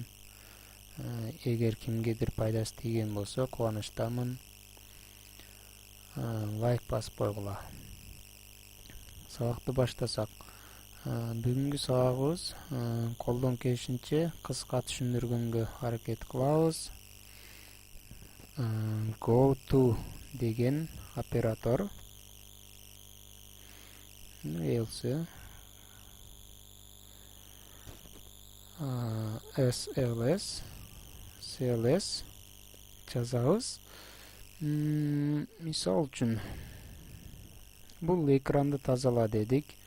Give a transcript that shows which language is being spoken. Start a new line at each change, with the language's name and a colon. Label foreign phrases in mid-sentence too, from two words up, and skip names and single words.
Kyrgyz: Эгер кимгедир пайдасы тийген болсо кубанычтамын. Лайк басып койгула. Сабакты баштасак. Бүгүнкү сабагыбыз колдон келишинче кыска түшүндүргөнгө аракет кылабыз. Go to деген оператор. Else SLS CLS жазабыз. Мисал үчүн бул экранды тазала дедик.